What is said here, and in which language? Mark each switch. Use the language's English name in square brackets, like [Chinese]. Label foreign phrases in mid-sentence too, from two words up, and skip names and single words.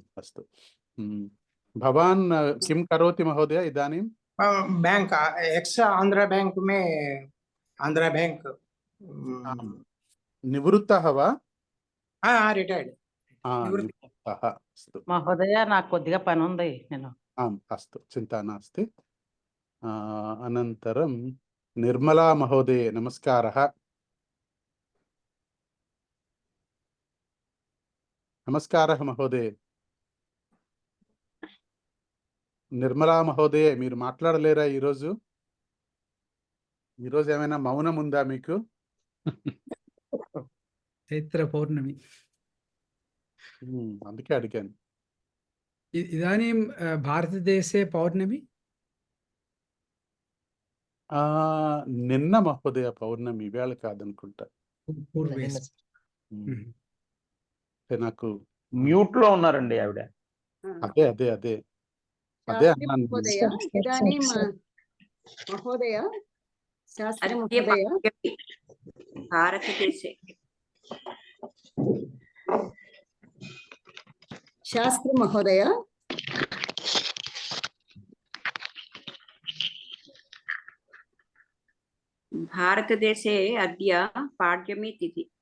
[Sanskrit] अस्तु। भवान् किं करोति महोदय इदानीं? [English] bank ex [Hindi] आंध्रा बैंक में आंध्रा बैंक [Sanskrit] निवृत्तः वा? रिटैर्ड। निवृत्तः। अस्तु [Telugu] మహోదయ నాకు కొద్దిగా పని ఉంది నేను. [Sanskrit] आम्, अस्तु, चिन्ता नास्ति। अनन्तरं निर्मला महोदय, नमस्कारः। नमस्कारः महोदय। [Telugu] నిర్మలా మహోదయ, మీరు మాట్లాడలేరా ఈరోజు? ఈరోజు ఏమైనా మౌనం ఉందా మీకు? చైత్ర పౌర్ణమి, అందుకే అడిగాను. [Sanskrit] ఇదానీం భారతదేశే పౌర్ణమి? [Telugu] నిన్న మహోదయ పౌర్ణమి, ఇవాళ కాదనుకుంటా. నాకు మ్యూట్ లో ఉన్నారండి ఆవిడ. అదే అదే అదే అదే అన్నాను. [Sanskrit] महोदय, इदानीं महोदय, शास्त्री महोदय, भारतदेशे शास्त्री महोदय, भारतदेशे अद्य पाड्यमी तिथि।